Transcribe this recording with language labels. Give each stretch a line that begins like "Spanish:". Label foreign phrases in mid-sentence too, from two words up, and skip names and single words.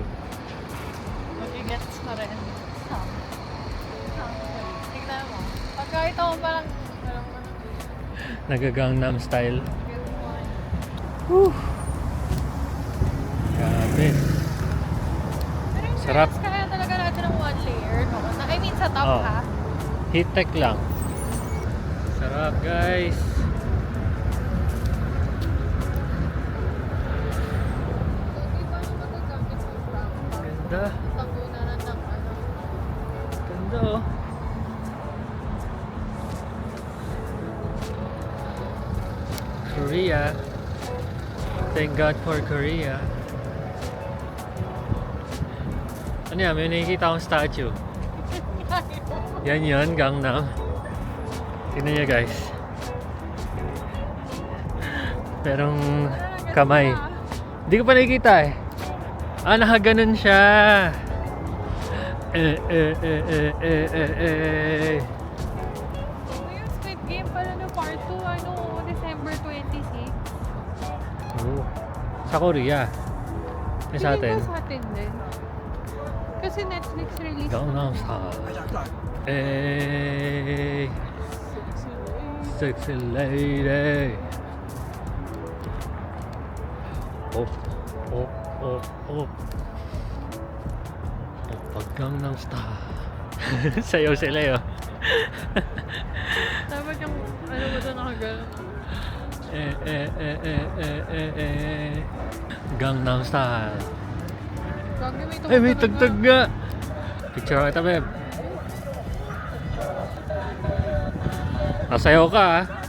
Filipino: Mag-gets na rin. Tignan mo. Pagka ito mo parang Nag-Gangnam style. Whew. Grabe. Pero yung Sarap. fairness, kaya talaga natin ng
English: one layer,
Filipino: no?
English: I mean,
Filipino: sa top Oh. ha. Heat tech lang. Sarap guys. Hindi pa naman magagamit sa top. Ganda. Tabunan ng ano. Ganda oh. Korea.
English: Thank God for Korea.
Filipino: Ano yan? May nakikita akong statue. Yan yun, Gangnam. Tingnan niyo guys. Merong kamay. Hindi ko pa nakikita eh. Ah, nakaganon siya. Yung Squid Game pala na part 2, ano, December 26. Oh. Sa Korea. Eh, sa atin. Feeling ko sa atin din. Kasi Netflix release. Gangnam Style.
English: Hey, sexy lady. Op, op, op, op.
Filipino: Op, Gangnam Style. Sayaw sila yun. Dapat yung, ano mo doon nakagano. Gangnam Style. Gagi may Ay, may tumutugtog tagtag nga. Picture kita, Beb. Masayaw ka, ah.